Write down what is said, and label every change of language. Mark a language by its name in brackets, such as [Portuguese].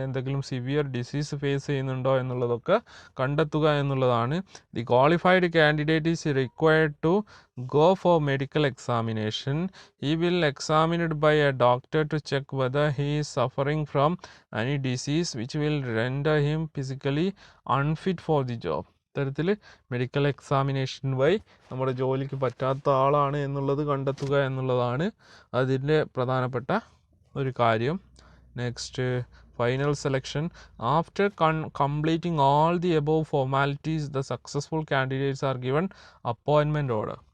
[Malayalam] എന്തെങ്കിലും severe disease face ചെയ്യുന്നുണ്ടോ എന്നുള്ളതൊക്കെ കണ്ടെത്തുക എന്നുള്ളതാണ്. [English] The qualified candidate is required to go for medical examination. He will examined by a doctor to check whether he is suffering from any disease which will render him physically unfit for the job. [Malayalam] ഇത്തരത്തിൽ medical examination വഴി നമ്മുടെ ജോലിക്ക് പറ്റാത്ത ആളാണ് എന്നുള്ളത് കണ്ടെത്തുക എന്നുള്ളതാണ് അതിൻ്റെ പ്രധാനപ്പെട്ട ഒരു കാര്യം. [English] Next final selection. After completing all the above formalities, the successful candidates are given appointment order.